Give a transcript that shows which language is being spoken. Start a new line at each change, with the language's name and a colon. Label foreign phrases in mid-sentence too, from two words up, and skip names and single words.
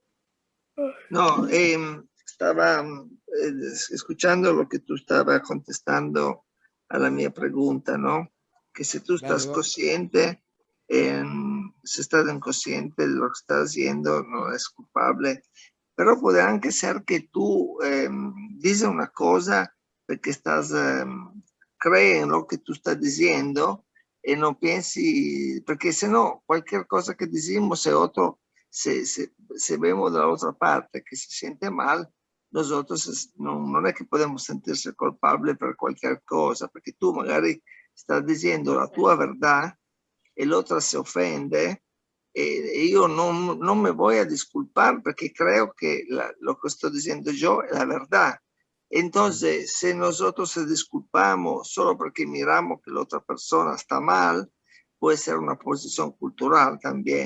Spanish: No, estaba escuchando lo que tú estabas contestando a la mia pregunta, ¿no? Que si tú estás consciente, si estás inconsciente de lo que estás haciendo, no es culpable. Pero puede
Italian: anche
Spanish: ser que tú dices una cosa
Italian: perché crei in lo che tu stai dicendo e non pensi, perché se no qualche cosa che diciamo,
Spanish: se otro, se vemos de la otra parte que se siente mal, nosotros
Italian: non è che
Spanish: podemos sentirse culpable per cualquier cosa,
Italian: perché tu magari stai dicendo la tua
Spanish: verdad
Italian: e l'altra se offende.
Spanish: Yo no me voy a disculpar porque creo que lo que estoy diciendo yo es la verdad. Entonces, si nosotros se disculpamos solo porque miramos que la otra persona está mal, puede ser una posición cultural también.